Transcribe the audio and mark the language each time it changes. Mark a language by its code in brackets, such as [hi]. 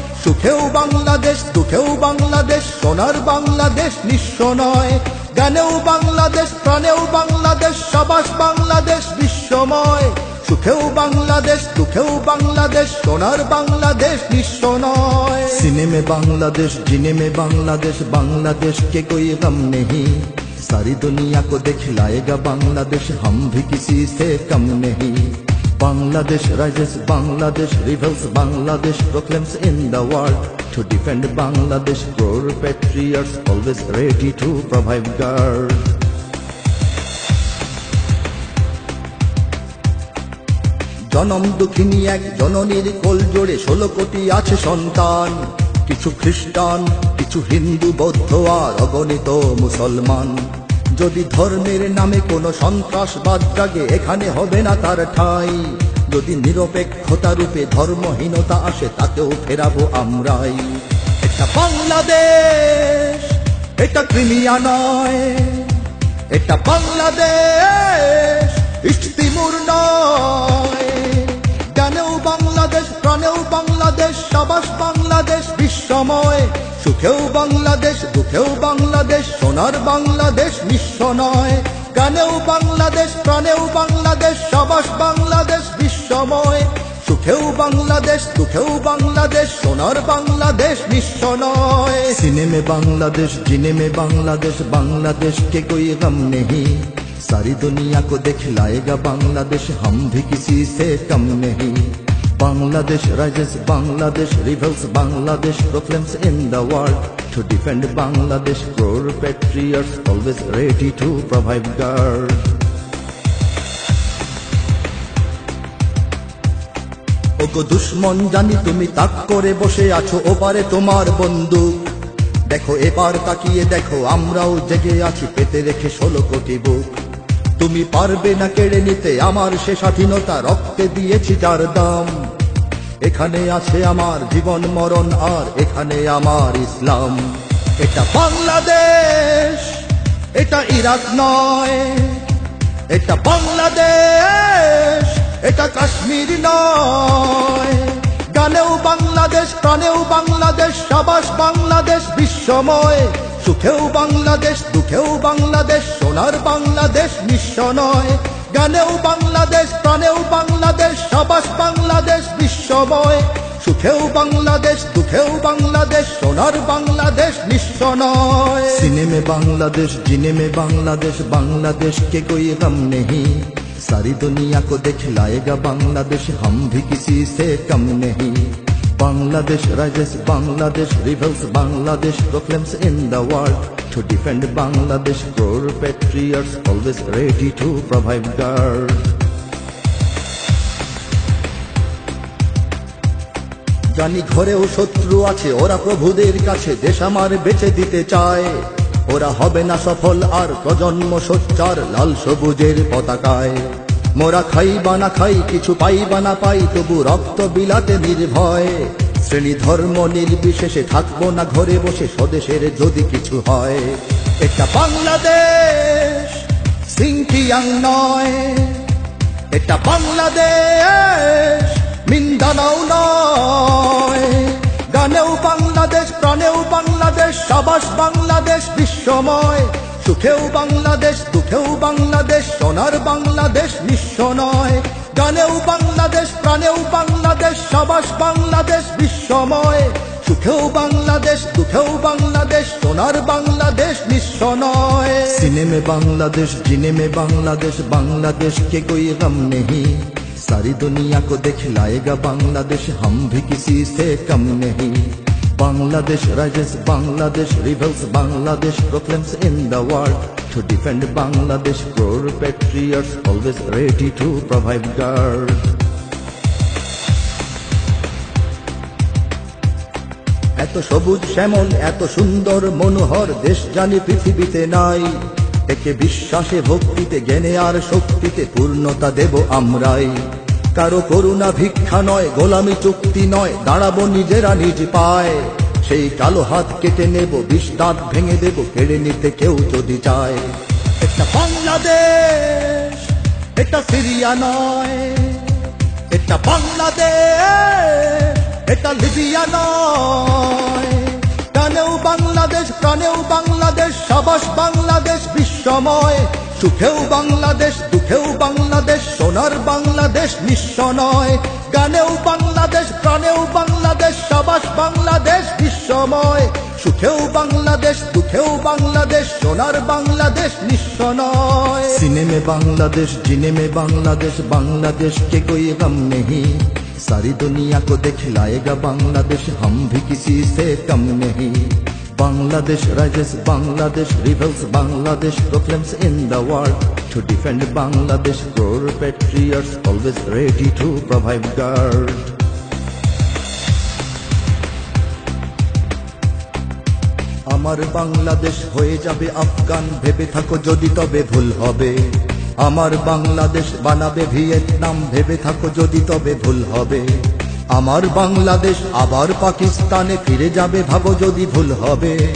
[bn] সুখেও বাংলাদেশ, দুঃখেও বাংলাদেশ, সোনার বাংলাদেশ নিঃস্ব নয়। গানেও বাংলাদেশ, প্রাণেও বাংলাদেশ, সাবাস বাংলাদেশ বিশ্বময়। সুখেও বাংলাদেশ, দুঃখেও বাংলাদেশ, সোনার বাংলাদেশ নিঃস্ব নয়। [hi] सीने में बांग्लादेश, जीने में बांग्लादेश, बांग्लादेश के कोई गम नहीं। सारी दुनिया को दिखलाएगा बांग्लादेश, हम भी किसी से कम नहीं। [en] Bangladesh rises, Bangladesh rebels, Bangladesh proclaims in the world. To defend Bangladesh, crore patriots always ready to provide guard. [bn] জনম দুঃখিনী এক জননীর কোল জোড়ে 16 কোটি আছে সন্তান। কিছু খ্রিস্টান, কিছু হিন্দু, বৌদ্ধ আর অগণিত মুসলমান। যদি ধর্মের নামে কোনো সন্ত্রাসবাদ জাগে, এখানে হবে না তার ঠাঁই। যদি নিরপেক্ষতা রূপে ধর্মহীনতা আসে, তাকেও ফেরাবো আমরাই। এটা বাংলাদেশ, এটা ক্রিমিয়া নয়। এটা বাংলাদেশ, ইস্ট তিমুর নয়। গানেও বাংলাদেশ, প্রাণেও বাংলাদেশ, সাবাস বাংলাদেশ বিশ্বময়। সুখেও বাংলাদেশ, দুঃখেও বাংলাদেশ, সোনার বাংলাদেশ নিঃস্ব নয়। গানেও বাংলাদেশ, প্রাণেও বাংলাদেশ, সাবাস বাংলাদেশ বিশ্বময়। সুখেও বাংলাদেশ, দুঃখেও বাংলাদেশ, সোনার বাংলাদেশ নিঃস্ব নয়। [hi] सीने में बांग्लादेश, जीने में बांग्लादेश, बांग्लादेश के कोई गम नहीं। सारी दुनिया को दिखलाएगा बांग्लादेश, हम भी किसी से कम नहीं। [en] Bangladesh rises, Bangladesh rebels, Bangladesh proclaims in the world. To defend Bangladesh, crore patriots always ready to provide guard. [bn] ওগো দুশ্মন জানি তুমি তাক করে বসে আছো, ওপারে তোমার বন্দুক। দেখো এবার তাকিয়ে দেখো, আমরাও জেগে আছি পেতে রেখে 16 কোটি বুক। তুমি পারবে না কেড়ে নিতে আমার সে স্বাধীনতা, রক্তে দিয়েছি যার দাম। এখানে আছে আমার জীবন মরণ, আর এখানে আমার ইসলাম। এটা বাংলাদেশ, এটা ইরাক নয়। এটা বাংলাদেশ, এটা কাশ্মীর নয়। গানেও বাংলাদেশ, প্রাণেও বাংলাদেশ, সাবাস বাংলাদেশ বিশ্বময়। সুখেও বাংলাদেশ, দুঃখেও বাংলাদেশ, সোনার বাংলাদেশ নিঃস্ব নয়। গানেও বাংলাদেশ, প্রাণেও বাংলাদেশ, সাবাস বাংলাদেশ বিশ্বময়। সুখেও বাংলাদেশ, দুঃখেও বাংলাদেশ, সোনার বাংলাদেশ নিঃস্ব নয়। [hi] सीने में बांग्लादेश, जीने में बांग्लादेश, बांग्लादेश के कोई गम नहीं। सारी दुनिया को दिखलाएगा बांग्लादेश, हम भी किसी से कम नहीं। [en] Bangladesh rises, Bangladesh rebels, Bangladesh proclaims in the world. To defend Bangladesh, crore patriots always ready to provide guard. [bn] জানি ঘরেও শত্রু আছে, ওরা প্রভুদের কাছে দেশ আমার বেঁচে দিতে চায়। ওরা হবে না সফল আর প্রজন্ম সোচ্চার লাল সবুজের পতাকায়। মোরা খাই বা না খাই, কিছু পাই বা না পাই, তবু রক্ত বিলাতে নির্ভয়। শ্রেণী ধর্ম নির্বিশেষে থাকবো না ঘরে বসে, স্বদেশের যদি কিছু হয়। এটা বাংলাদেশ, সিংকিয়াং নয়। এটা বাংলাদেশ, মিন্দানাও নয়। গানেও বাংলাদেশ, প্রাণেও বাংলাদেশ, সাবাস বাংলাদেশ বিশ্বময়। সুখেও বাংলাদেশ, দুঃখেও বাংলাদেশ, সোনার বাংলাদেশ নিঃস্ব নয়। গানেও বাংলাদেশ, প্রাণেও বাংলাদেশ, সাবাস বাংলাদেশ বিশ্বময়। সুখেও বাংলাদেশ, দুঃখেও বাংলাদেশ, সোনার বাংলাদেশ নিঃস্ব নয়। [hi] सीने में बांग्लादेश, जीने में बांग्लादेश, बांग्लादेश के कोई गम नहीं। सारी दुनिया को दिखलाएगा बांग्लादेश, हम भी किसी से कम नहीं। [en] Bangladesh rises, Bangladesh rebels, Bangladesh proclaims in the world. To defend Bangladesh, core patriots always ready to provide guard. [bn] এত সবুজ শ্যামল, এত সুন্দর মনোহর দেশ জানি পৃথিবীতে নাই। একে বিশ্বাসে ভক্তিতে জ্ঞানে আর শক্তিতে পূর্ণতা দেব আমরাই। কারো করুণা ভিক্ষা নয়, গোলামি চুক্তি নয়, দাঁড়াবো নিজেরা নিজ পায়। সেই কালো হাত কেটে নেব, বিষ দাঁত ভেঙে দেব, কেড়ে নিতে কেউ যদি চায়। এটা বাংলাদেশ, এটা সিরিয়া নয়। এটা বাংলাদেশ, এটা লিবিয়া নয়। ডানেও বাংলাদেশ, প্রাণেও বাংলাদেশ, সাবাস বাংলাদেশ বিশ্বময়। সুখেও বাংলাদেশ, দুঃখেও বাংলাদেশ, সোনার বাংলাদেশ নিঃস্ব নয়। গানেও বাংলাদেশ, প্রাণেও বাংলাদেশ, সাবাস বাংলাদেশ বিশ্বময়। সুখেও বাংলাদেশ, দুঃখেও বাংলাদেশ, সোনার বাংলাদেশ নিঃস্ব নয়। [hi] सीने में बांग्लादेश, जीने में बांग्लादेश, बांग्लादेश के कोई गम नहीं। सारी दुनिया को दिखलाएगा बांग्लादेश, हम भी किसी से कम नहीं। [en] Bangladesh rises, Bangladesh rebels, Bangladesh proclaims in the world. To defend Bangladesh, core patriots always ready to provide guard. [bn] আমার বাংলাদেশ হয়ে যাবে আফগান, ভেবে থাকো যদি তবে ভুল হবে। আমার বাংলাদেশ বানাবে ভিয়েতনাম, ভেবে থাকো যদি তবে ভুল হবে। আমার বাংলাদেশ আবার পাকিস্তানে ফিরে যাবে, ভাবো যদি ভুল হবে।